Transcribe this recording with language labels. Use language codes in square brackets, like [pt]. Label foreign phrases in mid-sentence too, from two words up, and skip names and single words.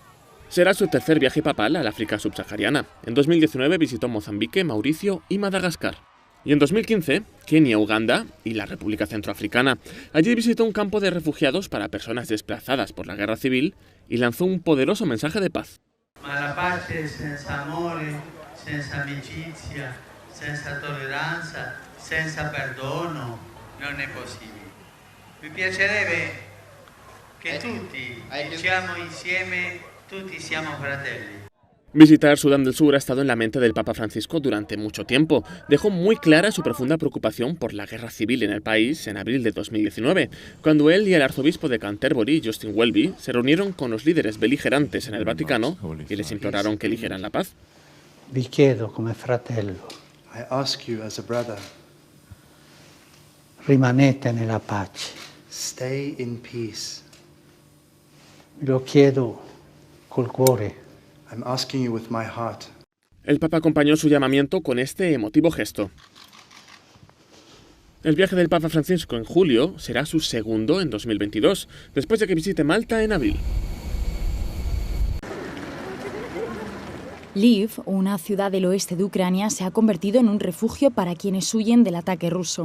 [es] Será su tercer viaje papal al África subsahariana. En 2019 visitó Mozambique, Mauricio y Madagascar. Y en 2015, Kenia, Uganda y la República Centroafricana. Allí visitó un campo de refugiados para personas desplazadas por la guerra civil y lanzó un poderoso mensaje de paz. [it] La paz senza amore, senza amicizia, senza tolleranza, senza perdono, non è possibile. Mi piacerebbe che tutti diciamo insieme, tutti siamo fratelli. [es] Visitar Sudán del Sur ha estado en la mente del Papa Francisco durante mucho tiempo. Dejó muy clara su profunda preocupación por la guerra civil en el país en abril de 2019, cuando él y el arzobispo de Canterbury, Justin Welby, se reunieron con los líderes beligerantes en el Vaticano y les imploraron que eligieran la paz. [it] Vi chiedo come fratello, [en] I ask you as a brother, [it] rimanete nella pace. [en] stay in peace. [it] Lo chiedo col cuore. [en] I'm asking you with my heart. [es] El Papa acompañó su llamamiento con este emotivo gesto. El viaje del Papa Francisco en julio será su segundo en 2022, después de que visite Malta en abril. Lviv, una ciudad del oeste de Ucrania, se ha convertido en un refugio para quienes huyen del ataque ruso.